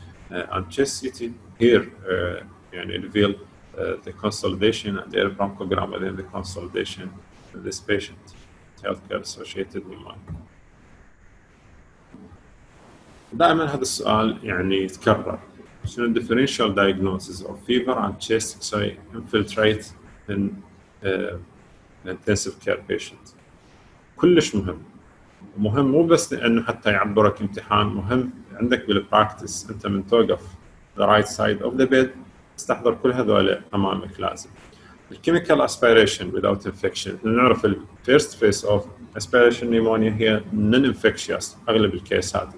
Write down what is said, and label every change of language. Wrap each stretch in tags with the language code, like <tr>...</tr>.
<en>And chest CT here يعني reveal the consolidation and air bronchogram within the consolidation of this patient healthcare associated pneumonia.</en> <ar>دائما هذا السؤال يعني يتكرر، شنو</ar> <en>differential diagnosis of fever and chest X-ray infiltrate in intensive care patient.</en> <ar>كلش مهم مو بس لانه حتى يعبرك امتحان، مهم عندك بالبراكتس انت من توقف</ar> <en>the right side of the bed</en> <ar>تستحضر كل هذول امامك لازم.</ar> <en>chemical aspiration without infection. نعرف ال first phase of aspiration pneumonia هي non-infectious</en> <ar>أغلب الكيسات.</ar>